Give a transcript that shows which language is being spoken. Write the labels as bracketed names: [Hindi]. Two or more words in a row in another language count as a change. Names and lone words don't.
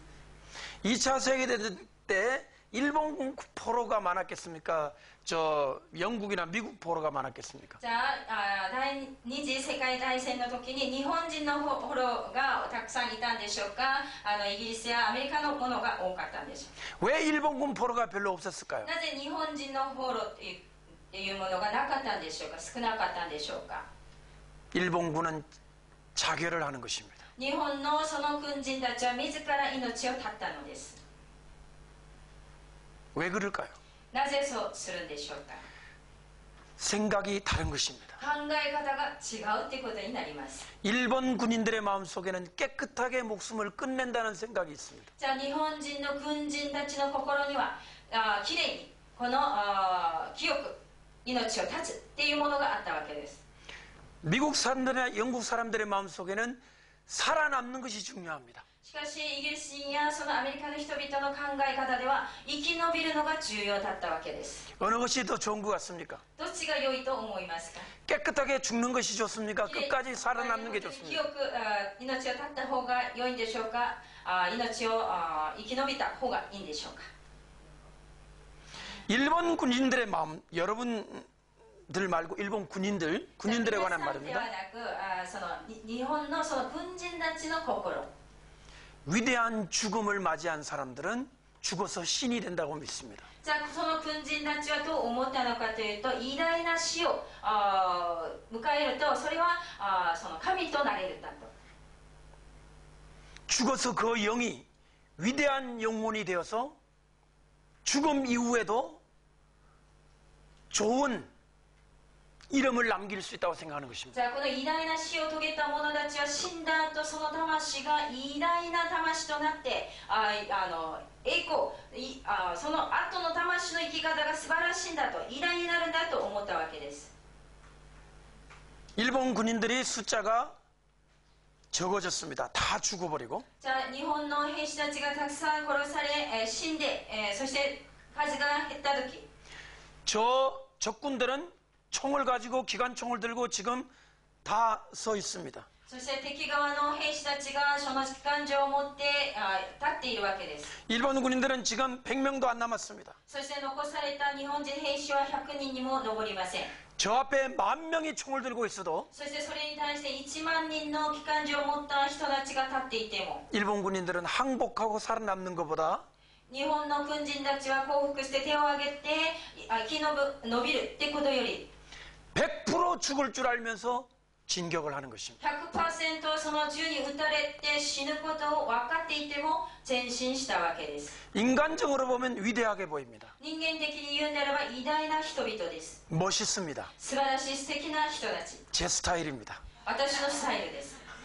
[Korean] 2차 세계대전 때 일본 포로가 많았겠습니까? 저 영국이나 미국 포로가 많았겠습니까? [Japanese] じゃあ第二次世界大戦の時に日本人の捕虜がたくさんいたんでしょうか。イギリスやアメリカのものが多かったんでしょ [Korean] 왜 일본군 포로가 별로 없었을까요? [Japanese] う。なぜ日本人の捕虜っていうものがなかったんでしょうか。少なかったんでしょうか。 [Korean] 일본군은 자결을 하는 것입니다. [Japanese] 日本のその軍人たちは自ら命を絶ったのです。 [Korean] 왜 그럴까요? [Japanese] なぜそうするんでしょうか。 [Korean] 생각이 다른 것입니다. [Japanese] 考え方が違うってことになります。 [Korean] 일본 군인들의 마음속에는 깨끗하게 목숨을 끝낸다는 생각이 있습니다. [Japanese] じゃあ日本人の軍人たちの心にはきれいにこの清く命を絶つっていうものがあったわけです。 [Korean] 미국 사람들이나 영국 사람들의 마음속에는 살아남는 것이 중요합니다. [Japanese] しかしイギリス人やそのアメリカの人々の考え方では生き延びるのが重要だったわけです。 [Korean] 어느 것이 더 좋은 것 같습니까? [Japanese] どっちが良いと思いますか。 [Korean] 깨끗하게 죽는 것이 좋습니까? 끝까지 살아남는 게 좋습니까? [Japanese] 清く命を絶った方が良いんでしょうか。命を生き延びた方がいいんでしょうか。 [Korean] 일본 군인들의 마음, 여러분들 말고 일본 군인들에 관한 [Japanese] で [Korean] 말입니다. [Japanese] はなくその日本のその軍人たちの心。 [Korean] 위대한 죽음을 맞이한 사람들은 죽어서 신이 된다고 믿습니다. [Japanese] じゃあその軍人たちはどう思ったのかというと、偉大な死を迎えるとそれはその神となれるんだと。 [Korean] 죽어서 그 영이 위대한 영혼이 되어서 죽음 이후에도 좋은 이름을 남길 수 있다고 생각하는 것입니다. [Japanese] じゃあこの偉大な死を遂げた者たちは死んだ後その魂が偉大な魂となって栄光その後の魂の生き方が素晴らしいんだと、偉大になるんだと思ったわけです。 [Korean] 일본 군인들이 숫자가 적어졌습니다. 다 죽어버리고 [Japanese] じゃあ日本の兵士たちがたくさん殺され死んでそして数が減った時、 [Korean] 저 적군들은 총을 가지고 기관총을 들고 지금 다 서 있습니다. [Japanese] そして敵側の兵士たちがその機関銃を持って立っているわけです。 [Korean] 일본 군인들은 지금 100명도 안 남았습니다. [Japanese] そして残された日本人兵士は100人にも上りません。 [Korean] 저 앞에 10,000명이 총을 들고 있어도 [Japanese] そしてそれに対して1万人の機関銃を持った人たちが立っていても、 [Korean] 일본 군인들은 항복하고 살아남는 것보다 [Japanese] 日本の軍人たちは降伏して手を挙げて生き延びるってことより [Korean] 100% 죽을 줄 알면서 진격을 하는 것입니다. [Japanese] 100% その銃に撃たれて死ぬことを分かっていても前進したわけです。 [Korean] 인간적으로 보면 위대하게 보입니다. [Japanese] 人間的に言うんであれば偉大な人々です。 [Korean] 멋있습니다. [Japanese] 素晴らしい素敵な人たち。 [Korean] 제 스타일입니다. [Japanese] 私のスタイルです。